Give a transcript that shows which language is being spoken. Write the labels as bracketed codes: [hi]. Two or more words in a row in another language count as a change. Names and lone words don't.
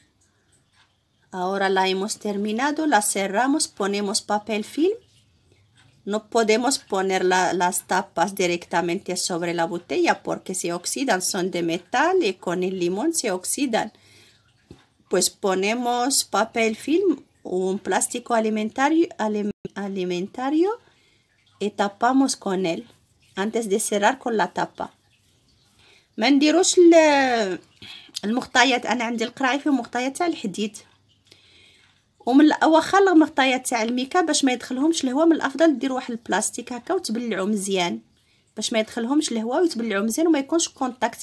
[es] Ahora la hemos terminado, la cerramos, ponemos papel film No podemos poner las tapas directamente sobre la botella porque se oxidan, son de metal y con el limón se oxidan. Pues ponemos papel film o un plástico alimentario y tapamos con él antes de cerrar con la tapa. [ar] ما نديروش المغطيات. انا عندي القراعي فيه مغطيه تاع الحديد، ومن واخا المغطيه تاع الميكا باش ما يدخلهمش الهواء من الافضل ديروا واحد البلاستيك هكا وتبلعوا مزيان باش ما يدخلهمش الهواء ويتبلعوا مزيان وما يكونش كونتاكت.